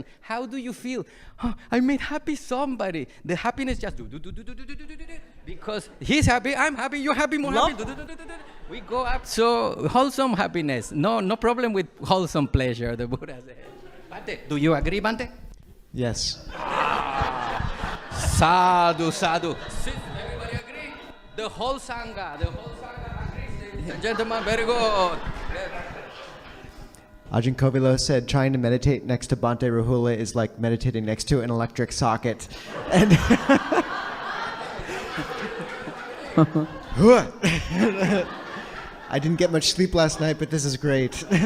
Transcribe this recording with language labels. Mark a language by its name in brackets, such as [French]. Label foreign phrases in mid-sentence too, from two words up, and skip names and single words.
[English] How do you feel? Oh, I made happy somebody. The happiness just because he's happy, I'm happy, you're happy, more happy. We go up, so wholesome happiness. No problem with wholesome pleasure, the Buddha said. Bhante, do you agree, Bhante? Yes. [Pali] Sadhu, sadhu. [English] Everybody agree? The whole Sangha agrees. Ladies and gentlemen, very good. Ajahn Kovilo said trying to meditate next to Bhante Rahula is like meditating next to an electric socket. And I didn't get much sleep last night, but this is great.